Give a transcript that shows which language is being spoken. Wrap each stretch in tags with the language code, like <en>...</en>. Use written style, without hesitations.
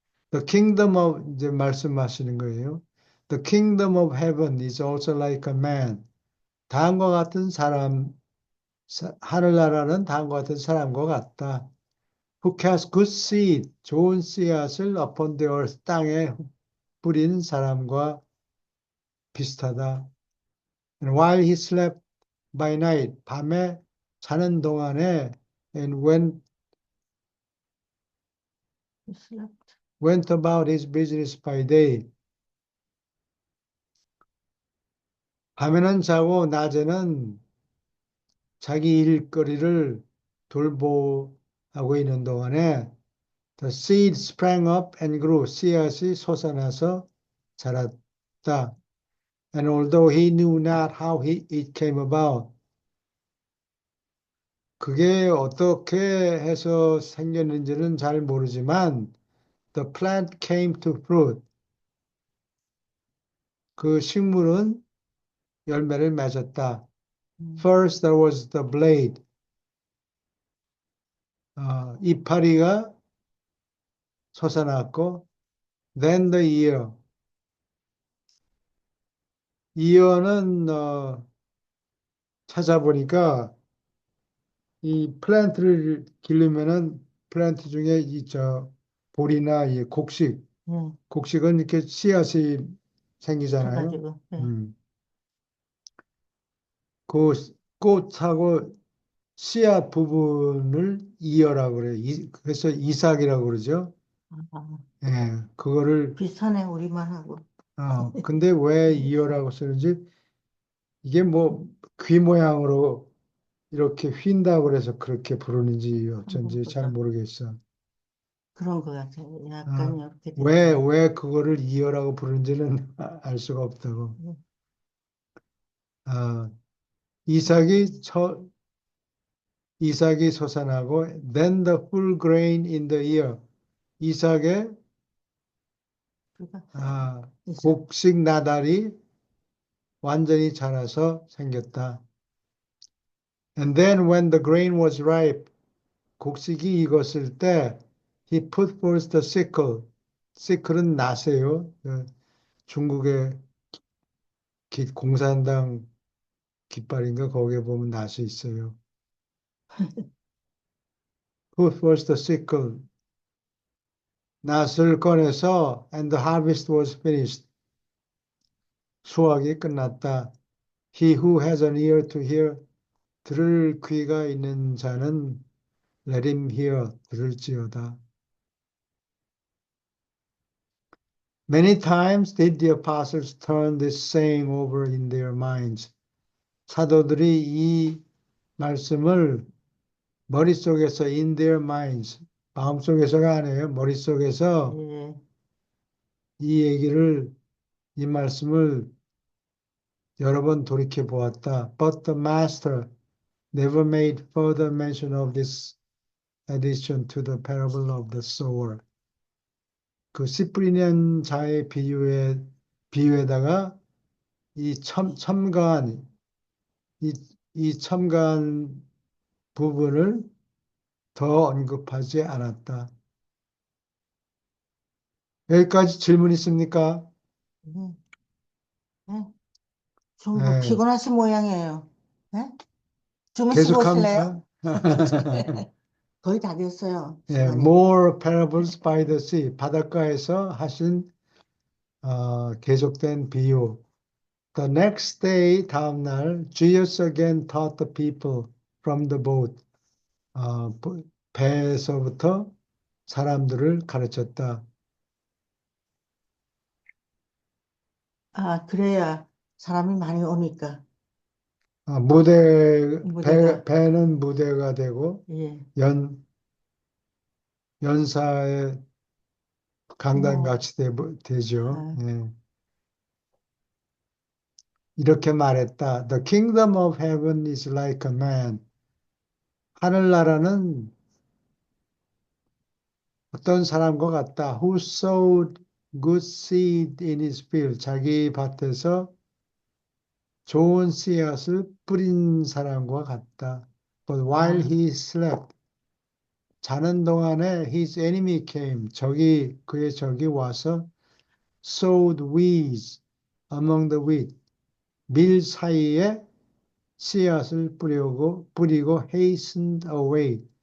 <en>The kingdom of</en> <ko>이제 말씀하시는 거예요.</ko> <en>The kingdom of heaven is also like a man.</en> <ko>다음과 같은 사람, 하늘나라는 다음과 같은 사람과 같다.</ko> <en>Who casts good seed,</en> <ko>좋은 씨앗을</ko> <en>upon the earth,</en> <ko>땅에 뿌린 사람과 비슷하다.</ko> <en>And while he slept by night,</en> <ko>밤에 자는 동안에</ko> <en>and went about his business by day.</en> <ko>밤에는 자고 낮에는 자기 일거리를 돌보하고 있는 동안에</ko> <en>the seed sprang up and grew.</en> <ko>씨앗이 솟아나서 자랐다.</ko> <en>And although he knew not how it came about,</en> <ko>그게 어떻게 해서 생겼는지는 잘 모르지만</ko> <en>the plant came to fruit.</en> <ko>그 식물은 열매를 맺었다.</ko> <en>First there was the blade.</en> <ko>이파리가 솟아났고</ko> <en>then the ear.</en> <ko>이어는 찾아보니까 이 플랜트를 기르면은 플랜트 중에 볼이나 이 예. 곡식은 이렇게 씨앗이 생기잖아요. 쳐가지고. 예. 음. 그 꽃하고 씨앗 부분을 이어라고 그래요. 그래서 이삭이라고 그러죠. 아, 예, 그거를 비슷하네 우리말하고. 근데 왜 이삭. 이어라고 쓰는지 이게 뭐 귀 모양으로 이렇게 휜다고 그래서 그렇게 부르는지 한번 어쩐지 잘 보자. 모르겠어. 그런 것 같아요. 약간 아, 이렇게 된 것 같아요. 왜 그거를 이어라고 부르는지는 알 수가 없다고. 예. 아, 아, 이삭이 솟아나고,</ko> <en>then the full grain in the ear.</en> <ko>이삭의 그가 이삭. 곡식 나달이 완전히 자라서 생겼다.</ko> <en>And then when the grain was ripe,</en> <ko>곡식이 익었을 때,</ko> <en>he put forth the sickle.</en> <ko>sickle은 낫이에요. 중국의 공산당 깃발인가 거기에 보면 낫이 있어요.</ko> <en>Put forth the sickle.</en> <ko>낫을 꺼내서</ko> <en>and the harvest was finished.</en> <ko>수확이 끝났다.</ko> <en>He who has an ear to hear,</en> <ko>들을 귀가 있는 자는</ko> <en>let him hear,</en> <ko>들을지어다.</ko> <en>Many times did the apostles turn this saying over in their minds.</en> <ko>사도들이 이 말씀을 머릿속에서</ko> <en>in their minds,</en> <ko>마음속에서가 아니에요. 머릿속에서 예, 이 얘기를, 이 말씀을 여러 번 돌이켜 보았다.</ko> <en>But the master never made further mention of this addition to the parable of the sower.</en> <ko>그 씨 뿌리는 자의 비유에다가 이 첨가한, 이, 이 첨가한 부분을 더 언급하지 않았다. 여기까지 질문 있습니까? 예, 예. 좀 뭐 네, 피곤하신 모양이에요. 예? 좀 쉬고 오실래요? 계속합니까? 거의 다 됐어요, 예, 시간이.</ko> <en>more parables by the sea.</en> <ko>바닷가에서 하신 계속된 비유.</ko> <en>The next day,</en> <ko>다음 날,</ko> <en>Jesus again taught the people from the boat.</en> <ko>배에서부터 사람들을 가르쳤다. 아, 그래야 사람이 많이 오니까, 무대가, 배는 무대가 되고, 예, 연, 연사의 뭐, 강단같이 되죠. 아, 예. 이렇게 말했다.</ko> <en>The kingdom of heaven is like a man.</en> <ko>하늘나라는 어떤 사람과 같다.</ko> <en>Who sowed good seed in his field.</en> <ko>자기 밭에서 좋은 씨앗을 뿌린 사람과 같다.</ko> <en>But while</en> <ko>아,</ko> <en>he slept,</en> <ko>자는 동안에</ko> <en>his enemy came.</en> <ko>그의 적이 와서</ko> <en>sowed weeds among the wheat.</en> <ko>밀 사이에 씨앗을 뿌리고</ko> <en>hastened away.</en>